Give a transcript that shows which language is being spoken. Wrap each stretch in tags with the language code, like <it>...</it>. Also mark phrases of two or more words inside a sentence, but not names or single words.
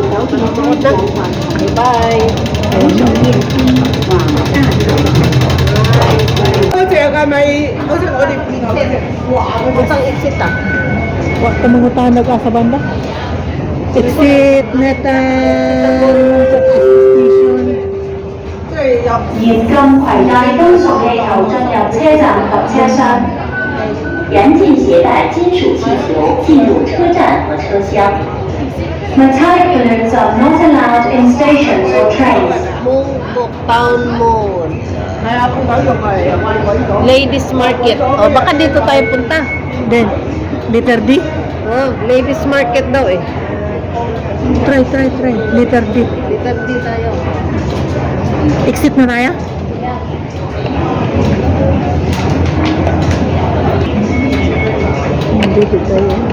<tl>Manonood na. Bye-bye. Utang exit ah. Wak ka mga tanag sa banda.</tl> <en>Exit, metal, station.</en> <zh>严跟攜帶金屬氣球進入車站及車廂，嚴禁攜帶金屬氣球進入車站和車廂。</zh> <en>Metallic balloons are not allowed in stations or trains.</en> <zh>Mungbok Town Mall. Ladies Market.</zh> <tl>O, baka dito tayo punta.</tl> <en>Then, letter D.</en> <tl>Oh, Ladies Market daw eh.</tl> <en>Try. Letter D.</en> <tl>Dito tayo. Exit na tayo? Dito tayo.</tl>